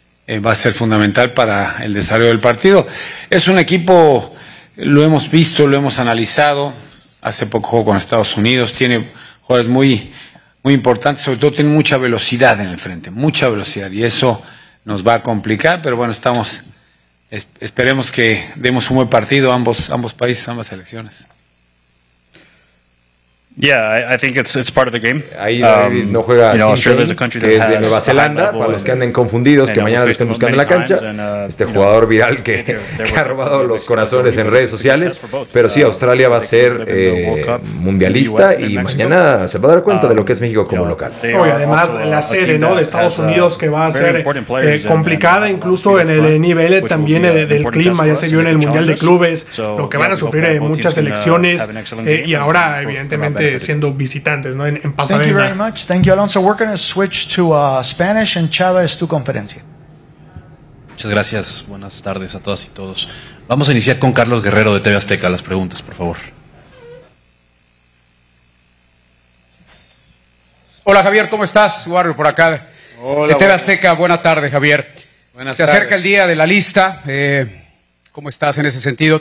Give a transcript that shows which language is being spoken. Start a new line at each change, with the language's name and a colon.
Spanish: Va a ser fundamental para el desarrollo del partido. Es un equipo, lo hemos visto, lo hemos analizado, hace poco jugó con Estados Unidos, tiene jugadores muy, muy importantes, sobre todo tiene mucha velocidad en el frente, mucha velocidad, y eso nos va a complicar, pero bueno, esperemos que demos un buen partido ambos países, ambas selecciones.
English: Yeah, I think it's part of the game.
Spanish: Ahí no juega
English: you know, Australia is a country that
Spanish: es de Nueva Zelanda, para los que anden confundidos, que mañana lo estén buscando en la cancha, este jugador viral que ha robado los corazones en redes sociales, pero sí, Australia va a ser mundialista y mañana se va a dar cuenta de lo que es México como local. Y además la sede ¿no? de Estados Unidos que va a ser complicada incluso en el nivel también del clima, ya se vio en el Mundial de Clubes, lo que van a sufrir muchas selecciones y ahora evidentemente siendo visitantes, ¿no? En Pasadena.
English: Thank you very much. Thank you, Alonso. We're going to switch to Spanish, and Chava
Spanish: es tu conferencia. Muchas gracias. Buenas tardes a todas y todos. Vamos a iniciar con Carlos Guerrero de TV Azteca. Las preguntas, por favor. Hola, Javier. ¿Cómo estás? Warrior por acá. Hola, de TV Azteca. Buena tarde, Javier. Buenas tardes. Se acerca el día de la lista. ¿Cómo estás en ese sentido?